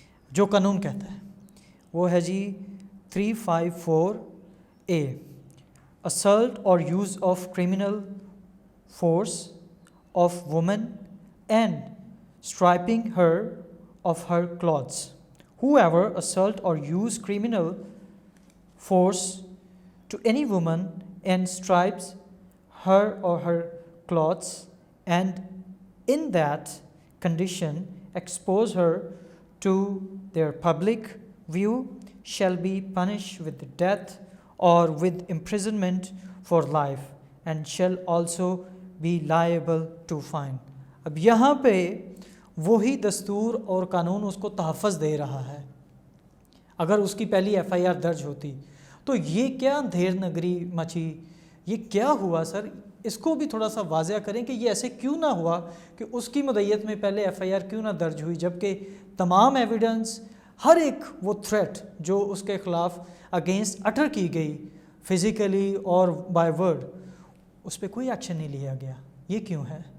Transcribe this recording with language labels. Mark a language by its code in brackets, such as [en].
[ur] جو قانون کہتا ہے وہ ہے جی 354 اے، [en] assault or use of criminal force of woman and stripping her of her clothes. Whoever assault or use criminal force to any woman and stripes her or her clothes, and in that condition expose her to their public view, shall be punished with death or with imprisonment for life, and shall also be liable to fine. [ur] اب یہاں پہ وہی دستور اور قانون اس کو تحفظ دے رہا ہے۔ اگر اس کی پہلی ایف آئی آر درج ہوتی تو یہ کیا اندھیر نگری مچی، یہ کیا ہوا سر؟ اس کو بھی تھوڑا سا واضح کریں کہ یہ ایسے کیوں نہ ہوا کہ اس کی مدعیت میں پہلے ایف آئی آر کیوں نہ درج ہوئی، جبکہ تمام ایویڈنس، ہر ایک وہ تھریٹ جو اس کے خلاف اگینسٹ اٹر کی گئی فزیکلی اور بائی ورڈ، اس پہ کوئی ایکشن نہیں لیا گیا، یہ کیوں ہے؟